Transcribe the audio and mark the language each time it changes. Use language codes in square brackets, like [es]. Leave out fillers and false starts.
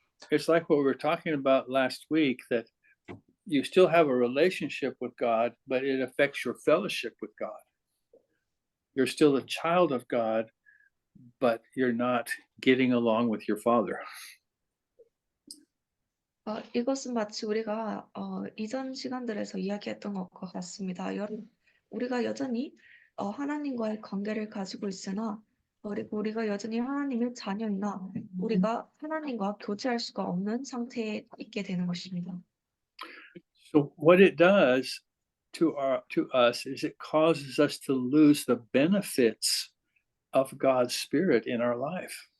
[en] it's like what we were talking about last week, that you still have a relationship with God, but it affects your fellowship with God. You're still a child of God, but you're not getting along with your Father. [ko] 이것은 마치 우리가 이전 시간들에서 이야기했던 것과 같습니다. 우리가 여전히 하나님과의 관계를 가지고 있으나 그리고 우리가 여전히 하나님의 자녀이나 우리가 하나님과 교제할 수가 없는 상태에 있게 되는 것입니다. [en] So what it does to us is it causes us to lose the benefits of God's Spirit in our life.